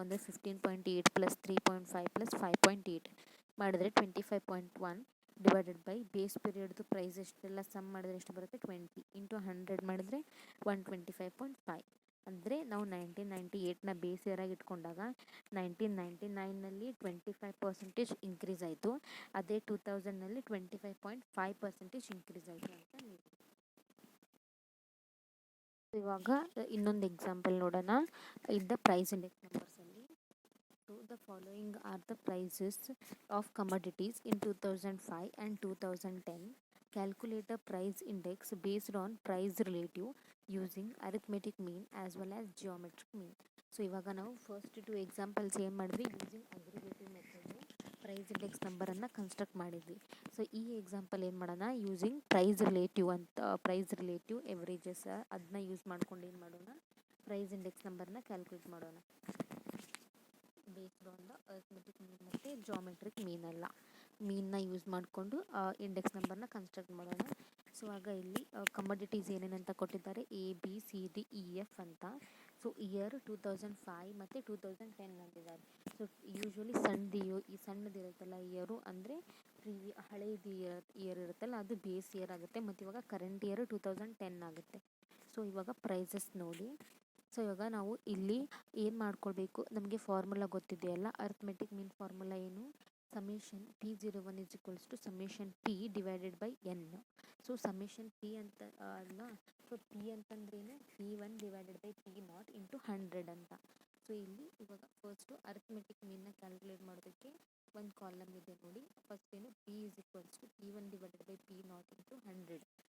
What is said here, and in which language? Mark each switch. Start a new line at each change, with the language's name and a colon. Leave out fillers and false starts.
Kannada: ಅಂದರೆ 15.8 plus 3.5 plus 5.8 ಮಾಡಿದ್ರೆ 25.1
English: divided by base ಪೀರಿಯಡ್ದು price
Kannada: ಎಷ್ಟೆಲ್ಲ ಸಮ್ ಮಾಡಿದ್ರೆ ಎಷ್ಟು ಬರುತ್ತೆ, 20 ಇಂಟು 100 ಮಾಡಿದ್ರೆ 125.5. ಅಂದರೆ ನಾವು 1998ನ ಬೇಸ್ ಇಯರಾಗಿ ಇಟ್ಕೊಂಡಾಗ 1999ನಲ್ಲಿ 25% ಇನ್ಕ್ರೀಸ್ ಆಯಿತು, ಅದೇ 2000ನಲ್ಲಿ 25.5% ಇನ್ಕ್ರೀಸ್ ಆಯಿತು ಅಂತ ನೀವು. ಇವಾಗ ಇನ್ನೊಂದು ಎಕ್ಸಾಂಪಲ್ ನೋಡೋಣ.
English: In the price index ನಂಬರ್ಸಲ್ಲಿ the following are the prices of commodities in 2005 and 2010. Calculate a price index based on price relative using arithmetic mean as well as geometric mean.
Kannada: So ಇವಾಗ ನಾವು first 2 examples ಏನು ಮಾಡಿದ್ವಿ, using aggregative method price index ನಂಬರನ್ನು construct ಮಾಡಿದ್ವಿ. So ಈ example ಏನು ಮಾಡೋಣ, using price relative ಎವರೇಜಸ್ ಅದನ್ನ ಯೂಸ್ ಮಾಡ್ಕೊಂಡು ಏನು ಮಾಡೋಣ, ಪ್ರೈಸ್ ಇಂಡೆಕ್ಸ್ ನಂಬರ್ನ ಕ್ಯಾಲ್ಕುಲೇಟ್ ಮಾಡೋಣ.
English: based on the arithmetic mean
Kannada: ಮತ್ತು ಜಾಮೆಟ್ರಿಕ್ ಮೀನೆಲ್ಲ ಮೀನ್ನ ಯೂಸ್ ಮಾಡಿಕೊಂಡು ಇಂಡೆಕ್ಸ್ ನಂಬರ್ನ ಕನ್ಸ್ಟ್ರಕ್ಟ್ ಮಾಡೋಣ. ಸೊ ಆಗ ಇಲ್ಲಿ ಕಮೋಡಿಟೀಸ್ ಏನೇನಂತ ಕೊಟ್ಟಿದ್ದಾರೆ, ABCDEF ಅಂತ. ಸೊ ಇಯರ್ 2005 ಮತ್ತು 2010 ಅಂತಿದ್ದಾರೆ. ಸೊ ಯೂಶ್ವಲಿ ಸಣ್ಣದಿರುತ್ತಲ್ಲ ಇಯರು, ಅಂದರೆ ಹಳೇದು ಇಯರ್ ಇರುತ್ತಲ್ಲ ಅದು ಬೇಸ್ ಇಯರ್ ಆಗುತ್ತೆ. ಮತ್ತು ಇವಾಗ ಕರೆಂಟ್ ಇಯರ್ 2010 ಆಗುತ್ತೆ. ಸೊ ಇವಾಗ ಪ್ರೈಸಸ್ ನೋಡಿ. ಸೊ ಇವಾಗ ನಾವು ಇಲ್ಲಿ ಏನು ಮಾಡ್ಕೊಳ್ಬೇಕು, ನಮಗೆ ಫಾರ್ಮುಲಾ ಗೊತ್ತಿದೆಯಲ್ಲ, ಅರ್ಥಮೆಟಿಕ್ ಮೀನ್ ಫಾರ್ಮುಲಾ ಏನು,
English: summation P01 is equals to summation P divided by N.
Kannada: So summation P ಅಂತ ಅಲ್ಲ, ಸೊ ಪಿ ಅಂತಂದ್ರೇನು
English: P1 divided by P0 into 100
Kannada: ಅಂತ. ಸೊ ಇಲ್ಲಿ ಇವಾಗ ಫಸ್ಟು ಅರ್ಥಮೆಟಿಕ್ ಮೀನ್ನ ಕ್ಯಾಲ್ಕುಲೇಟ್ ಮಾಡೋದಕ್ಕೆ ಒಂದು ಕಾಲಮ್ ಇದೆ ನೋಡಿ.
English: First ಏನು P is equals to P1 divided by P0 into 100.